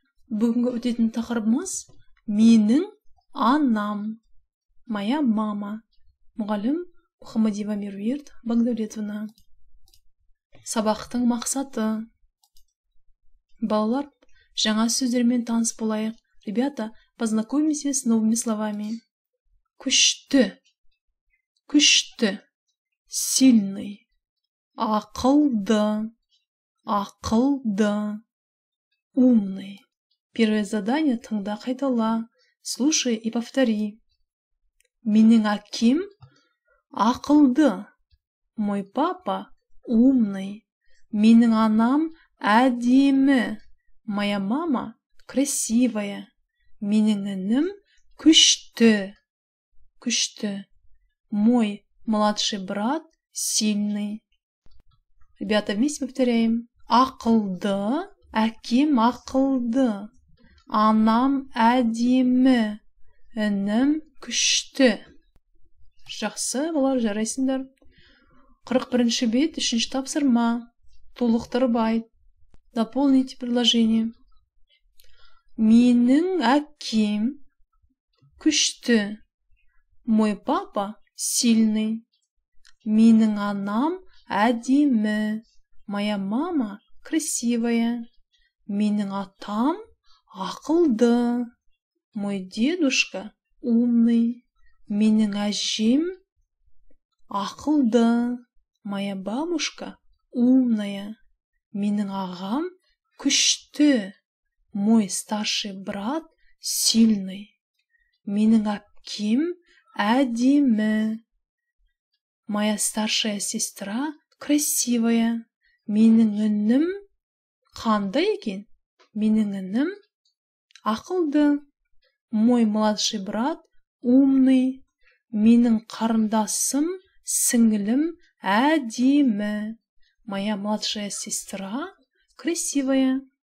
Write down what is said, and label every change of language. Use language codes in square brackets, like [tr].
[kk] Бүгінгі өтетін тақырыбымыз менің анам, [ru] моя мама. [kk] Мұғалім Мұхаммадиева Меруерт Багдәулетовна. Сабақтың мақсаты. Балалар, жаңа сөздермен таныс болайық. [ru] Ребята, познакомимся с новыми словами. [kk] Күшті, күшті, [ru] сильный. [kk] Ақылды, ақылды, [ru] умный. Первое задание [kk] тыңда, қайтала. [ru] Слушай и повтори. [kk] Менің әкем ақылды. [ru] Мой папа умный. [kk] Менің анам әдемі. [ru] Моя мама красивая. [kk] Менің інім күшті. Күшті. [ru] Мой младший брат сильный. Ребята, вместе повторяем. [kk] Ақылды, әкем ақылды. Анам әдемі. Інім күшті. Жақсы, балалар, жарайсыңдар. 41-ші бет, 3-ші тапсырма. Толықтырып айт. [ru] Дополните предложение. [kk] Менің әкем күшті. [ru] Мой папа сильный. [kk] Менің анам әдемі. [ru] Моя мама красивая. [kk] Менің атам ақылды. [ru] Мой дедушка умный. [kk] Менің әжем ақылды. [ru] Моя бабушка умная. [kk] Менің ағам күшті. [ru] Мой старший брат сильный. [kk] Менің әпкем әдемі. [ru] Моя старшая сестра красивая. [kk] Менің інім қандай екен? Менің інім ақылды. [ru] Мой младший брат умный. [kk] Менің қарындасым, сіңілім әдемі. [ru] Моя младшая сестра красивая.